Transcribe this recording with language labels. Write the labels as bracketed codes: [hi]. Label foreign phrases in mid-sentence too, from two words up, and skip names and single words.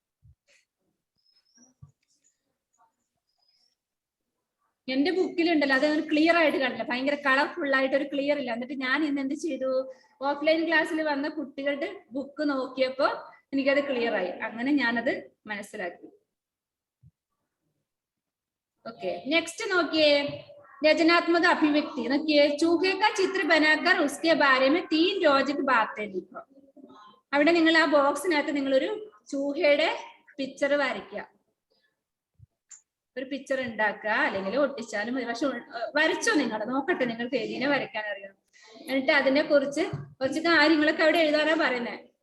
[ml] എന്റെ ബുക്കിലുണ്ടല്ലോ, അത് ക്ലിയർ ആയിട്ട് കണ്ടില്ല, ഭയങ്കര കളർഫുൾ ആയിട്ട് ഒരു ക്ലിയർ ഇല്ല. എന്നിട്ട് ഞാൻ ഇന്ന് എന്ത് ചെയ്തു, ഓഫ്ലൈൻ ക്ലാസ്സിൽ വന്ന കുട്ടികളുടെ ബുക്ക് നോക്കിയപ്പോ എനിക്കത് ക്ലിയർ ആയി. അങ്ങനെ ഞാനത് മനസ്സിലാക്കി. [en] okay next [hi] നോക്കിയേ रचनात्मक अभिव्यक्ति നോക്കിയേ चूहे का चित्र बनाकर उसके बारे में 3 रोचक बातें लिखो. [ml] അവിടെ നിങ്ങൾ ആ ബോക്സിനകത്ത് നിങ്ങൾ ഒരു ചൂഹയുടെ പിക്ചർ വരയ്ക്കുക. ഒരു പിക്ചർ ഉണ്ടാക്കുക, അല്ലെങ്കിൽ ഒട്ടിച്ചാലും മതി. പക്ഷെ വരച്ചോ, നിങ്ങൾ നോക്കട്ടെ നിങ്ങൾക്ക് എലിനെ വരയ്ക്കാൻ അറിയാം. എന്നിട്ട് അതിനെ കുറിച്ച് കുറച്ച് കാര്യങ്ങളൊക്കെ അവിടെ എഴുതാനാ പറയുന്നത്.